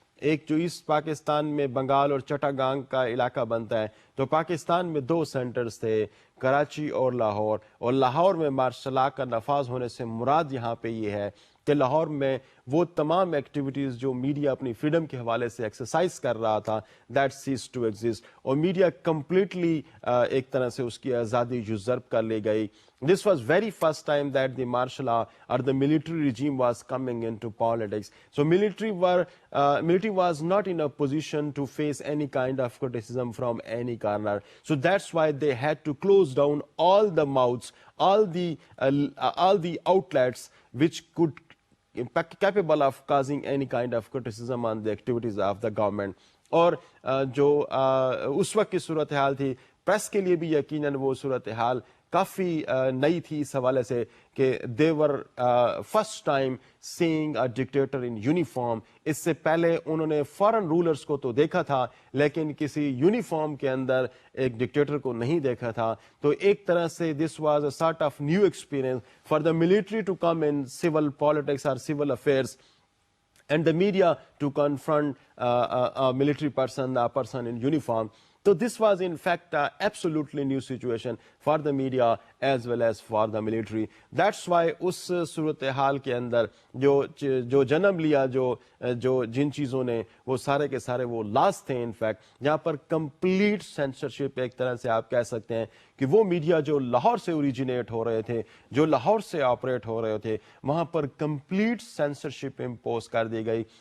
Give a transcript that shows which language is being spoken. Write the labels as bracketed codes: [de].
[ur] ایک جو ایسٹ پاکستان میں بنگال اور چٹاگانگ کا علاقہ بنتا ہے تو پاکستان میں 2 سینٹرز تھے, کراچی اور لاہور, اور لاہور میں مارشل لا کا نفاذ ہونے سے مراد یہاں پہ یہ ہے کہ لاہور میں وہ تمام ایکٹیویٹیز جو میڈیا اپنی فریڈم کے حوالے سے ایکسرسائز کر رہا تھا [en] that ceases to exist, [ur] اور میڈیا کمپلیٹلی ایک طرح سے اس کی آزادی یوزرپ کر لی گئی. [en] This was very first time that the martial law or the military regime was coming into politics. So military was not in a position to face any kind of criticism from any corner. So that's why they had to close down all the mouths, all the outlets which could capable of causing any kind of criticism on the activities of the government. [ur] اور جو اس وقت کی صورتحال تھی press کے لیے بھی یقیناً وہ صورتحال کافی نئی تھی اس حوالے سے کہ [en] they were first time seeing a dictator in uniform. [ur] اس سے پہلے انہوں نے فارن رولرز کو تو دیکھا تھا لیکن کسی یونیفارم کے اندر ایک ڈکٹیٹر کو نہیں دیکھا تھا. تو ایک طرح سے [en] this was a sort of new experience for the military to come in civil politics or civil affairs and the media to confront a military person, a person in uniform. So this was in fact an absolutely new situation for the media as well as for the military. That's why [ur] اس صورتحال کے اندر جو جنم لیا جو جن چیزوں نے وہ سارے کے سارے وہ لاز تھے انفیکٹ جہاں پر کمپلیٹ سینسرشپ ایک طرح سے آپ کہہ سکتے ہیں کہ وہ میڈیا جو لاہور سے اوریجنیٹ ہو رہے تھے, جو لاہور سے آپریٹ ہو رہے تھے, وہاں پر کمپلیٹ سینسرشپ امپوز کر دی گئی.